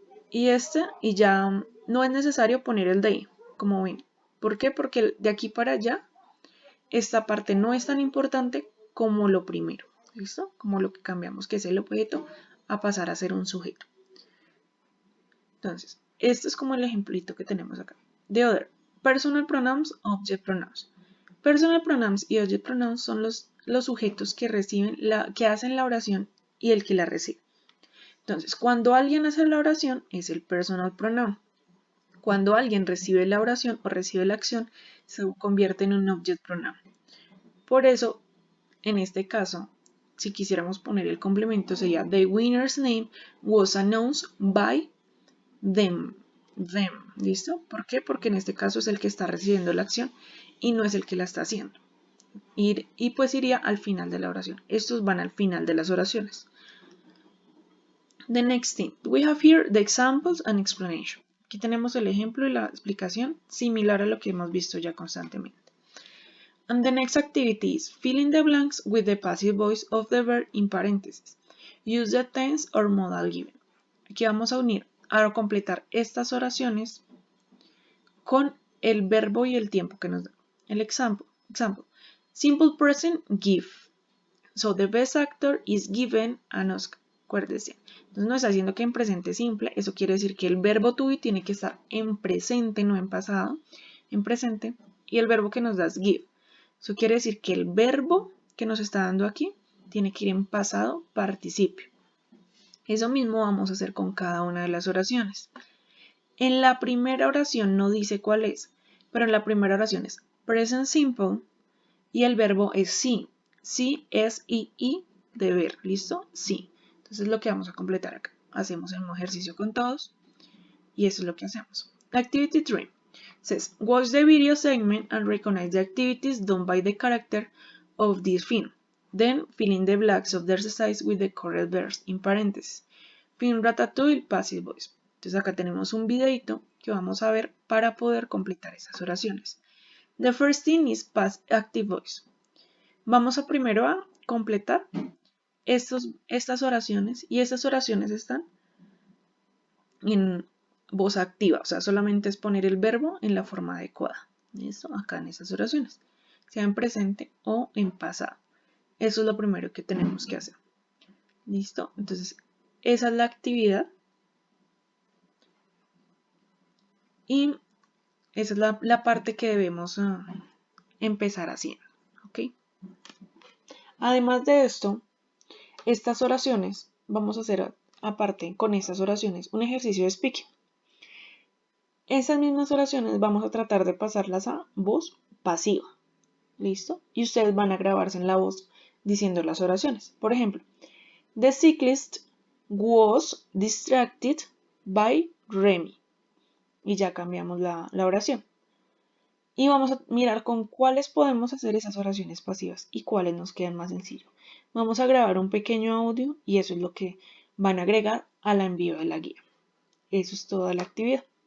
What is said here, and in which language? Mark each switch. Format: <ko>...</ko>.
<es>Y ya no es necesario poner el de, como ven. ¿Por qué? Porque de aquí para allá, esta parte no es tan importante como lo primero. ¿Listo? Como lo que cambiamos, que es el objeto, a pasar a ser un sujeto. Entonces, esto es como el ejemplito que tenemos acá.</es> <en>The other. Personal pronouns, object pronouns.</en> <es>Personal pronouns y object pronouns son los sujetos que que hacen la oración y el que la recibe. Entonces, cuando alguien hace la oración es el personal pronoun. Cuando alguien recibe la oración o recibe la acción, se convierte en un object pronoun. Por eso, en este caso, si quisiéramos poner el complemento sería</es> <en>the winner's name was announced by them.</en> <es>¿Listo? ¿Por qué? Porque en este caso es el que está recibiendo la acción y no es el que la está haciendo. Y pues iría al final de la oración. Estos van al final de las oraciones.</es> <en>The next thing, we have here the examples and explanation.</en> <es>Aquí tenemos el ejemplo y la explicación similar a lo que hemos visto ya constantemente.</es> <en>And the next activity is fill in the blanks with the passive voice of the verb in parentheses. Use the tense or modal given.</en> <es>Aquí vamos a unir, a completar estas oraciones con el verbo y el tiempo que nos da.</es> <en>El example. Simple present, give. So the best actor is given an Oscar.</en> <es>Acuérdense. Entonces nos está diciendo que en presente simple, eso quiere decir que el verbo to be tiene que estar en presente, no en pasado, en presente, y el verbo que nos da es give. Eso quiere decir que el verbo que nos está dando aquí tiene que ir en pasado participio. Eso mismo vamos a hacer con cada una de las oraciones. En la primera oración no dice cuál es, pero en la primera oración es present simple y el verbo es sí. Sí es y deber. ¿Listo? Sí. Entonces lo que vamos a completar acá. Hacemos el mismo ejercicio con todos y eso es lo que hacemos.</es> <en>Activity 3 says, watch the video segment and recognize the activities done by the character of this film. Then fill in the blanks of the exercise with the correct verbs in parentheses. Film Ratatouille, passive voice.</en> <es>Entonces acá tenemos un videito que vamos a ver para poder completar esas oraciones.</es> <en>The first thing is past active voice.</en> <es>Vamos a primero a completar estas oraciones y estas oraciones están en voz activa, o sea, solamente es poner el verbo en la forma adecuada. ¿Listo? Acá en esas oraciones, sea en presente o en pasado. Eso es lo primero que tenemos que hacer. ¿Listo? Entonces, esa es la actividad. Y esa es la parte que debemos empezar haciendo. ¿Ok? Además de esto, estas oraciones, vamos a hacer aparte con estas oraciones un ejercicio de speaking. Esas mismas oraciones vamos a tratar de pasarlas a voz pasiva. ¿Listo? Y ustedes van a grabarse en la voz diciendo las oraciones. Por ejemplo,</es> <en>the cyclist was distracted by Remy.</en> <es>Y ya cambiamos la oración. Y vamos a mirar con cuáles podemos hacer esas oraciones pasivas y cuáles nos quedan más sencillo. Vamos a grabar un pequeño audio y eso es lo que van a agregar al envío de la guía. Eso es toda la actividad.</es>